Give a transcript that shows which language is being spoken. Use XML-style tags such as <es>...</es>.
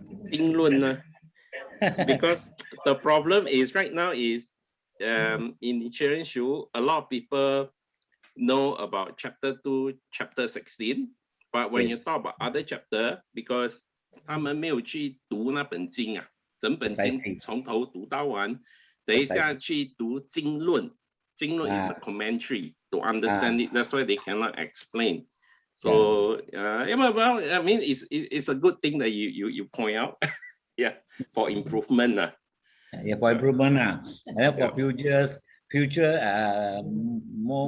<en>Because the problem is right now is in Nichiren Shu, a lot of people know about chapter 2, chapter 16, but when you talk about other chapter, because</en> <zh>他们没有去读那本经啊。整本经从头读到完，等一下去读经论。</zh> <en>经论 is a commentary to understand it. That's why they cannot explain. So, well, I mean, it's a good thing that you point out. Yeah, for improvement. Yeah, for improvement. And for future more</en>